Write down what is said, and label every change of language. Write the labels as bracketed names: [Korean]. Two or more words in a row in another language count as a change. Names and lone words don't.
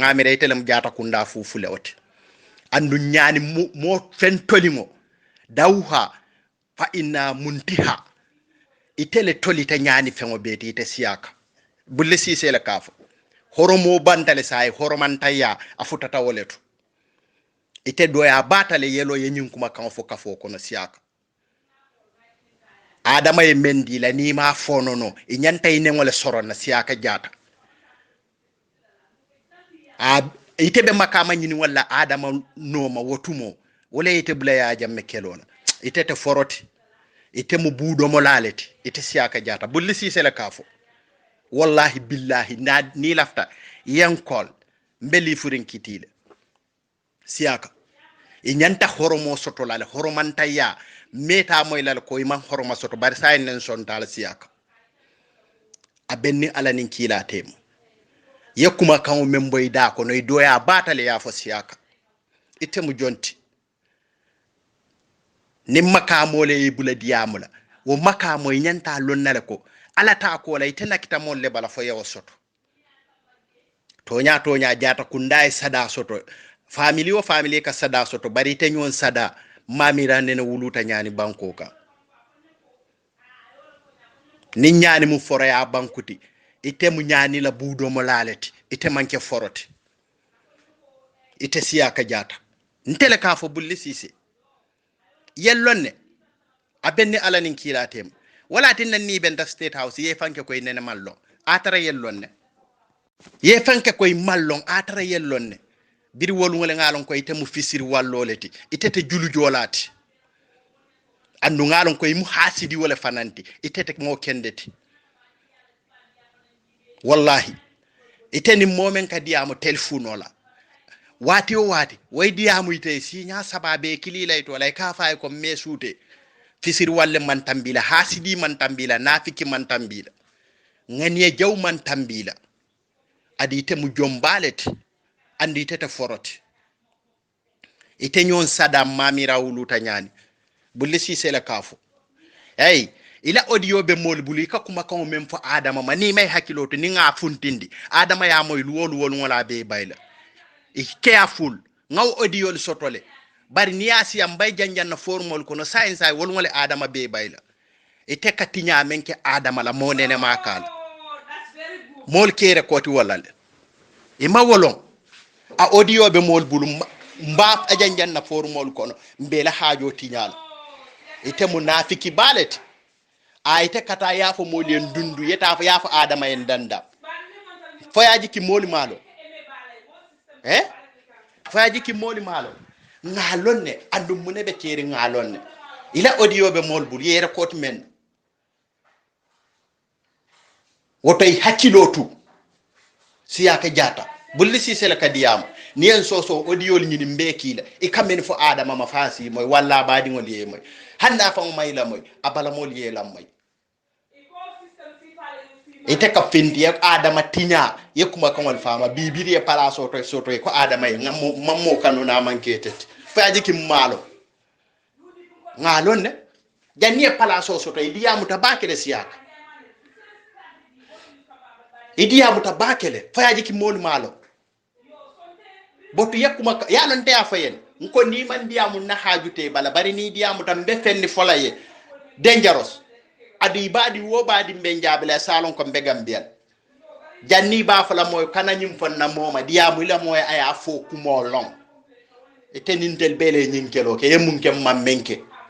[Soninke] ngamire itelem jata kunda fufule ote andu nyani mo fentolingo dawha fa inna muntiha itele tolita nyani fengo beti ite siaka bulle sise la kafo horomo bantale say horomantaya afutata woleto ite doya batale yelo yenyin kuma kan fo kafo kono siaka adama e mendi la ni ma fonono e nyanta ine ngole soro na siaka jata ite be makama nyini wala adama no ma wotumo wala ite bula ya jamme kelona ite te foroti ite mu budo mo laleti ite siaka jata bulli sise la kafo [Arabic] والله بالله [Soninke] ni lafta yankol mbeli furin kitile siaka e nyanta horomo soto lale horomantaya meta moy lal ko iman horoma soto bar say nen son dal siaka abenni alanin kila tem yakuma kan memboy da ko noy doya batale ya fo siaka ite mu jonti nim makamole e bula diamula wo makamo nyanta lonnale ko ala ta ko lay tenakita mon le bala fo yaw soto tonya jata kundai sada soto family ka sada soto bari te nyon sada mamira nene wuluta nyani banko ka ni nyani mu foro ya bankuti ite mu nyani la budo mo laleti ite manke foroti ite siaka jata ntele ka fo bulli sise yellonne abenni alanin kilatem wala tin ni ben da state house ye fanke koy nene mallo atara yellonne ye fanke koy mallon atara yellonne biri wolu ngale ngalon koy temu fisiri walloleti itete julu jolati andu ngalon koy mu hasidi wala fananti itete mo kendeti wallahi iteni momen ka diamo telephone wala wati o wati way diamu ite sinya sababe kililay to lay ka fay ko mesute fisiri walle man tambila hasidi man tambila nafiki man tambila ngani jaw man tambila adi temu jombaleti andi tete foroti ite nyon sadam mamira wuluta nyani bulli sise la kafo ila audio be mol buli ka kuma kan mem fo adama mani may hakiloto ni nga funtindi adama ya moy wolu wala be bayla careful ngaw audio le sotole bari ni asi am bay janjan na formol kono science ay wol wala adama be bayla ite katinya menke adama la monene makal mol kere koti wala ma wolon a audio be mol bulu mbap ajanjan na formol kono mbela haajo tinyal ite munafiki balet ite kata yafo mol en dundu yeta fa yafo adama en danda foyaji ki moli malo foyaji ki moli malo ngalonne andum munebe kere ngalonne ila audio be mol bulu yere koti men wotoy hakkilotu siyaka jata bulli si sele kadiyam ni en soso audio ni mbekila e kamen fo adama ma fasi moy walla badi ngol ye moy handa fa may la moy abala mol ye la moy ite ka findi ak adama tinya yekuma kangol fama bibiri e pala soto ko adama e mammo kanuna manketet faaji kim malo ngalon ne janni e pala soto e diamu tabakele siyaka idiyamu tabakele faaji kim mol malo botu yakuma yanon te afayen ko ni man diamu na hajute bala bari ni diamu tam be fenni folaye dangerous adi badi wo badi mbe jabele salon ko be gambien janni ba fala moy kananyum fonna moma diamu la moy aya fo kumo long e tenintel bele nyinkelo ke yemun kem mammenke